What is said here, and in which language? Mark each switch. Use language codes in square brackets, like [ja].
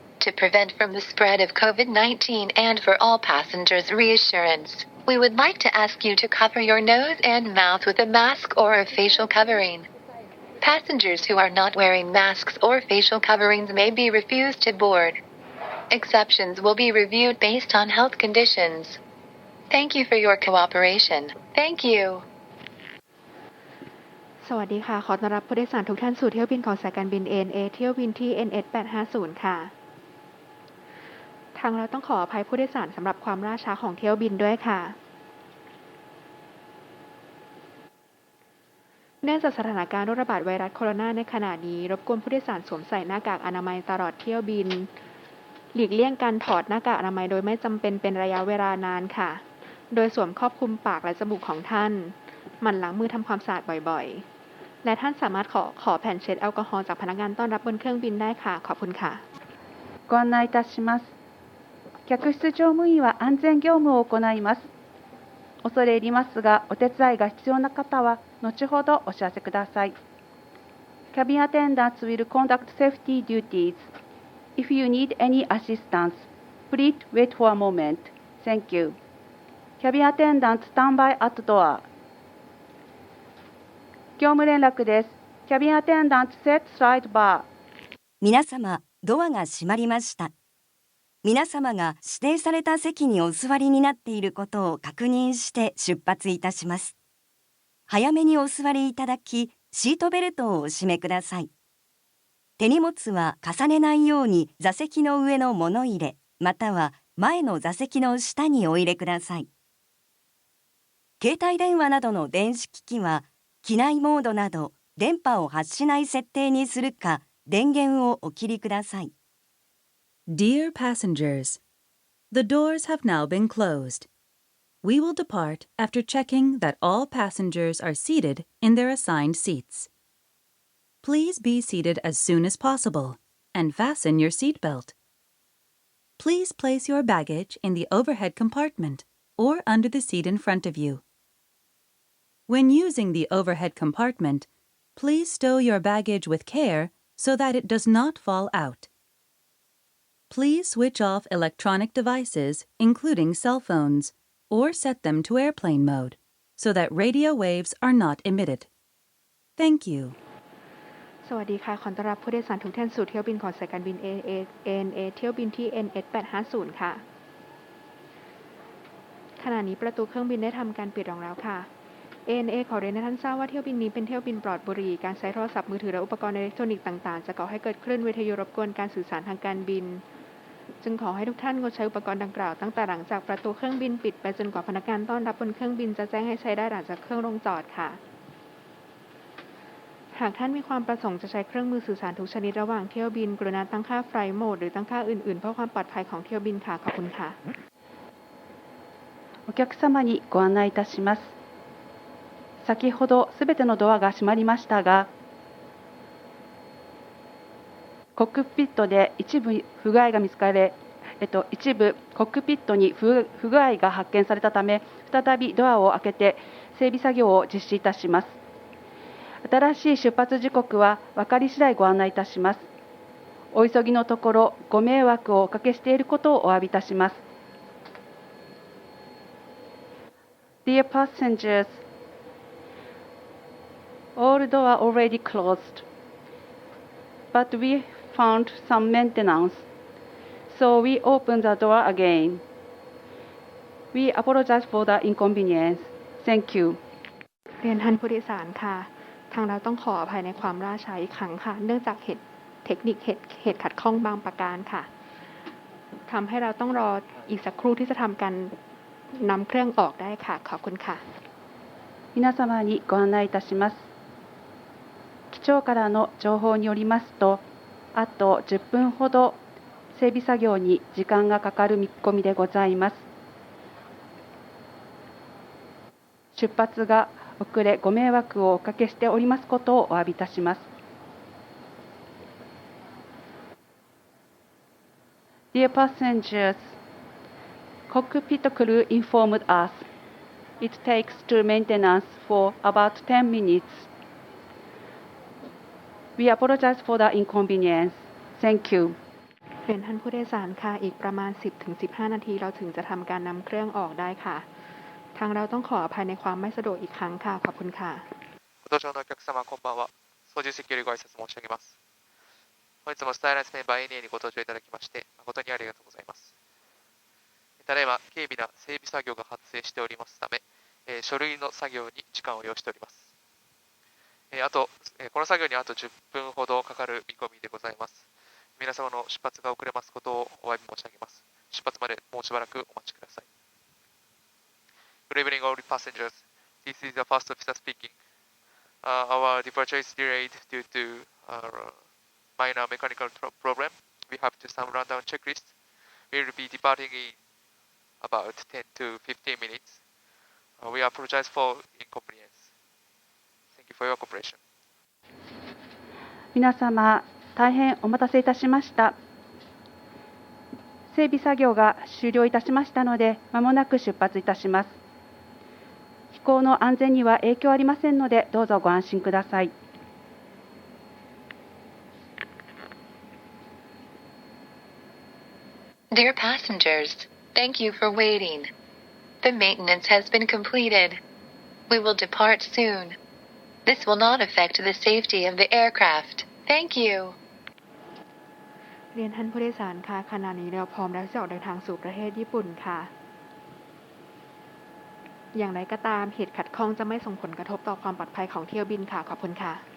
[en] To prevent from the spread of COVID-19 and for all passengers' reassurance, we would like to ask you to cover your nose and mouth with a mask or a facial covering.Passengers who are not wearing masks or facial coverings may be refused to board. Exceptions will be reviewed based on health conditions. Thank you for your cooperation. Thank you. [th] สวัสดีค่ะขอต้อนรับผู้โดยสารทุกท่านสู่เที่ยวบินของสายการบิน ANA เที่ยวบินที่ NH850 ค่ะทางเราต้องขออภัยผู้โดยสารสำหรับความล่าช้าของเที่ยวบินด้วยค่ะ เนื่องจากสถานการณ์โรคระบาดไวรัสโคโรนาในขณะนี้รบกวนผู้โดยสารสวมใส่หน้ากากอนามัยตลอดเที่ยวบินหลีกเลี่ยงการถอดหน้ากากอนามัยโดยไม่จำเป็นเป็นระยะเวลานานค่ะโดยสวมครอบคลุมปากและจมูกของท่านหมั่นล้างมือทำความสะอาดบ่อยๆและท่านสามารถขอแผ่นเช็ดแอลกอฮอล์จากพนักงานต้อนรับบนเครื่องบินได้ค่ะขอบคุณค่ะ [ja] ご案内いたします。客室乗務員は安全業務を行います。恐れ入りますが、お手伝いが必要な方は後ほどお知らせください。 [en] Cabin attendants will conduct safety duties. If you need any assistance, please wait for a moment. Thank you. Cabin attendants stand by at door. [ja] 業務連絡です。 [en] Cabin attendants set slide bar. [ja] 皆様、ドアが閉まりました。皆様が指定された席にお座りになっていることを確認して出発いたします。早めにお座りいただき、シートベルトをお締めください。手荷物は重ねないように座席の上の物入れ、または前の座席の下にお入れください。携帯電話などの電子機器は、機内モードなど電波を発しない設定にするか、電源をお切りください。 [en] Dear passengers, the doors have now been closed. We will depart after checking that all passengers are seated in their assigned seats. Please be seated as soon as possible and fasten your seatbelt. Please place your baggage in the overhead compartment or under the seat in front of you. When using the overhead compartment, please stow your baggage with care so that it does not fall out.Please switch off electronic devices, including cell phones, or set them to airplane mode, so that radio waves are not emitted. Thank you. [th] สวัสดีค่ะขอต้อนรับผู้โดยสารทุกท่านสู่เที่ยวบินของสายการบิน ANA เที่ยวบินที่ NH850 ค่ะขณะนี้ประตูเครื่องบินได้ทำการปิดลงแล้วค่ะ ANA ขอเรียนให้ท่านทราบว่าเที่ยวบินนี้เป็นเที่ยวบินปลอดบุหรี่การใช้โทรศัพท์มือถือและอุปกรณ์อิเล็กทรอนิกส์ต่างๆจะก่อให้เกิดคลื่นวิทยุรบกวนการสื่อสารทางการบินจึงขอให้ทุกท่านงดใช้อุปกรณ์ดังกล่าวตั้งแต่หลังจากประตูเครื่องบินปิดไปจนกว่าพนักงานต้อนรับบนเครื่องบินจะแจ้งให้ใช้ได้หลังจากเครื่องลงจอดค่ะ หากท่านมีความประสงค์จะใช้เครื่องมือสื่อสารทุกชนิดระหว่างเที่ยวบินกรุณาตั้งค่าไฟล์โหมดหรือตั้งค่าอื่นๆเพื่อความปลอดภัยของเที่ยวบินค่ะขอบคุณค่ะ [ja] お客様にご案内いたします。先ほどすべてのドアが閉まりましたが、コックピットで一部不具合が見つかり、一部コックピットに不具合が発見されたため、再びドアを開けて整備作業を実施いたします。新しい出発時刻は分かり次第ご案内いたします。お急ぎのところご迷惑をおかけしていることをお詫びいたします。 [en] Dear passengers, all doors already closed, but we found some maintenance, so we opened the door again. We apologize for the inconvenience. Thank you. [th] เรียนท่านผู้โดยสารค่ะทางเราต้องขออภัยในความล่าช้าอีกครั้งค่ะเนื่องจากเทคนิคเหตุขัดข้องบางประการค่ะทำให้เราต้องรออีกสักครู่ที่จะทำการนำเครื่องออกได้ค่ะขอบคุณค่ะ [ja] 皆様にご案内いたします。機長からの情報によりますと、あと10分ほど整備作業に時間がかかる見込みでございます。出発が遅れご迷惑をおかけしておりますことをお詫びいたします。 [en] Dear passengers, cockpit crew informed us it takes to maintenance for about 10 minutes. We apologize for the inconvenience. Thank you. [th] เรียนท่านผู้โดยสารค่ะอีกประมาณ 10-15 นาทีเราถึงจะทำการนำเครื่องออกได้ค่ะทางเราต้องขออภัยในความไม่สะดวกอีกครั้งค่ะขอบคุณค่ะ [ja] ご搭乗のお客様こんばんは。操縦席よりご挨拶申し上げます。本日もスタイランスメンバー NA にご搭乗いただきまして誠にありがとうございます。ただいま軽微な整備作業が発生しておりますため、書類の作業に時間を要しております。この作業にあと10分ほどかかる見込みでございます。皆様の出発が遅れますことをお詫び申し上げます。出発までもうしばらくお待ちください。 [en] Good evening, all passengers. This is the first officer speaking. Our departure is delayed due to minor mechanical problem. We have to some rundown checklist. We will be departing in about 10 to 15 minutes. We apologize for inconvenience. Thank you for your cooperation. [ja] 皆様、大変お待たせいたしました。整備作業が終了いたしましたので、まもなく出発いたします。飛行の安全には影響ありませんので、どうぞご安心ください。 [en] Dear passengers, thank you for waiting. The maintenance has been completed. We will depart soon. This will not affect the safety of the aircraft. Thank you. [th] เรียนท่านผู้โดยสารค่ะขณะนี้เราพร้อมแล้วที่จะออกเดินทางสู่ประเทศญี่ปุ่นค่ะอย่างไรก็ตามเหตุขัดข้องจะไม่ส่งผลกระทบต่อความปลอดภัยของเที่ยวบินค่ะขอบคุณค่ะ